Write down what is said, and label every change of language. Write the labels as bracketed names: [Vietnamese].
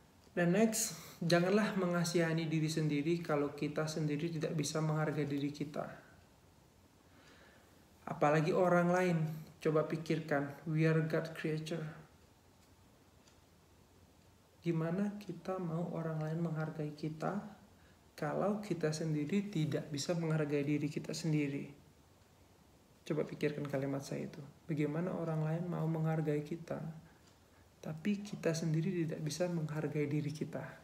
[Indonesian] Dan next, janganlah mengasihani diri sendiri kalau kita sendiri tidak bisa menghargai diri kita. Apalagi orang lain. Coba pikirkan, [English] we are God creature. [Indonesian] Gimana kita mau orang lain menghargai kita kalau kita sendiri tidak bisa menghargai diri kita sendiri? Coba pikirkan kalimat saya itu. Bagaimana orang lain mau menghargai kita, tapi kita sendiri tidak bisa menghargai diri kita?